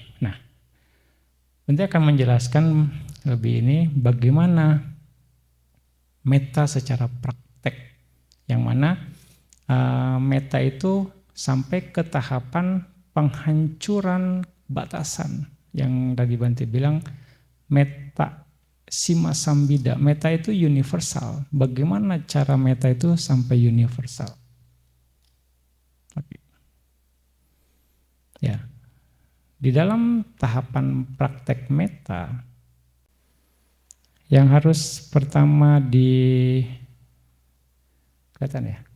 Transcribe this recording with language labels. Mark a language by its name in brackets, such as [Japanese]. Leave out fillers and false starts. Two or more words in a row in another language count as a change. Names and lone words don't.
[Indonesian] Nah, nanti akan menjelaskan lebih ini bagaimana metta secara praktek. Yang mana metta itu sampai ke tahapan penghancuran batasan yang tadi Bante bilang metta [Pali] sima sambida. [Indonesian] Metta itu universal. Bagaimana cara metta itu sampai universal? Oke. Ya, di dalam tahapan praktek metta yang harus pertama kelihatan ya?